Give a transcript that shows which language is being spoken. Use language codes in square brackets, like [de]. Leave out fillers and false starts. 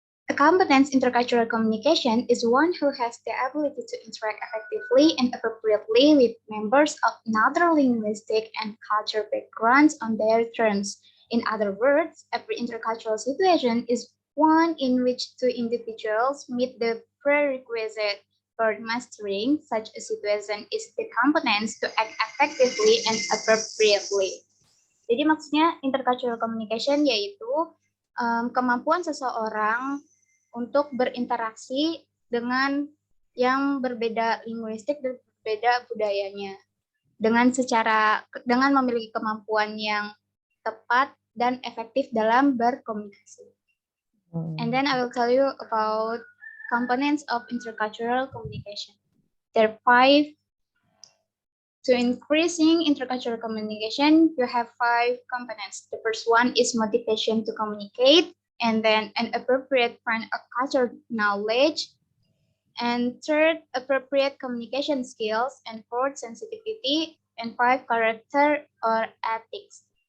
[en] A competent intercultural communication is one who has the ability to interact effectively and appropriately with members of another linguistic and cultural backgrounds on their terms. In other words, every intercultural situation is one in which two individuals meet the prerequisite for mastering. Such a situation is the competence to act effectively and appropriately. [id] Jadi maksudnya intercultural communication yaitu kemampuan seseorang untuk berinteraksi dengan yang berbeda linguistik dan berbeda budayanya dengan memiliki kemampuan yang tepat dan efektif dalam berkomunikasi. [en] And then I will tell you about components of intercultural communication. There are 5. To increasing intercultural communication, you have 5 components. The first one is motivation to communicate, and then an appropriate kind of cultural knowledge, and third, appropriate communication skills, and fourth, sensitivity, and 5, character or ethics.